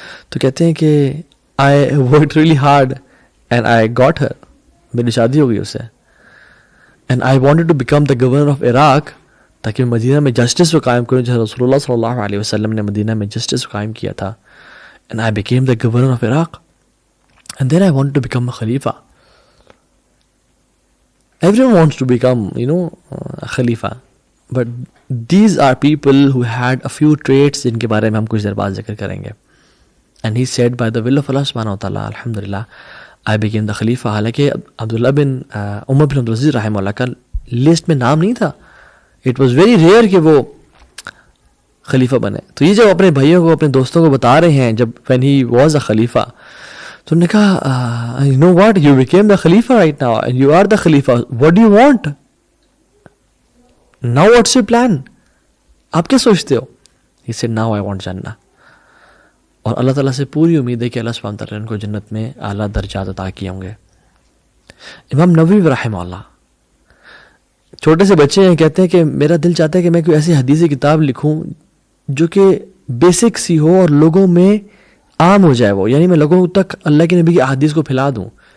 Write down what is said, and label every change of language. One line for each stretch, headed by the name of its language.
Urdu: تو کہتے ہیں کہ
English: I worked really hard and I got her,
Urdu: میری شادی ہو گئی اس سے.
English: and I wanted to become the governor of Iraq,
Urdu: تاکہ میں مدینہ میں جسٹس کو قائم کروں جیسے رسول اللہ صلی اللہ علیہ وسلم نے مدینہ میں جسٹس کو قائم کیا تھا.
English: And I became the governor of Iraq. And then I wanted to become a Khalifa. Everyone wants to become, a Khalifa. But these are people who had a few traits
Urdu: جن کے بارے میں ہم کچھ دیر بعد ذکر کریں گے.
English: And he said by the will of Allah subhanahu wa ta'ala, alhamdulillah, I became the Khalifa.
Urdu: حالانکہ عبداللہ بن عمر بن عبدالعزیز رحمہ اللہ کا لسٹ میں نام نہیں تھا.
English: It was very rare
Urdu: کہ وہ خلیفہ بنے. تو یہ جب اپنے بھائیوں کو, اپنے دوستوں کو بتا رہے ہیں جب
English: when he was a Khalifa,
Urdu: تو انہوں نے کہا
English: you know what, you became the Khalifa right now and you are the Khalifa, what do you want now, what's your plan,
Urdu: آپ کیا سوچتے ہو.
English: He said now I want Jannah.
Urdu: اور اللہ تعالیٰ سے پوری امید ہے کہ اللہ سبحانہ تعالیٰ ان کو جنت میں اعلیٰ درجات عطا کیے ہوں گے. امام نووی رحمہ اللہ چھوٹے سے بچے ہیں, کہتے ہیں کہ میرا دل چاہتا ہے کہ میں کوئی ایسی حدیثی کتاب لکھوں جو کہ بیسک سی ہو اور لوگوں میں عام ہو جائے وہ, یعنی میں لوگوں تک اللہ کے نبی کی احادیث کو پھیلا دوں.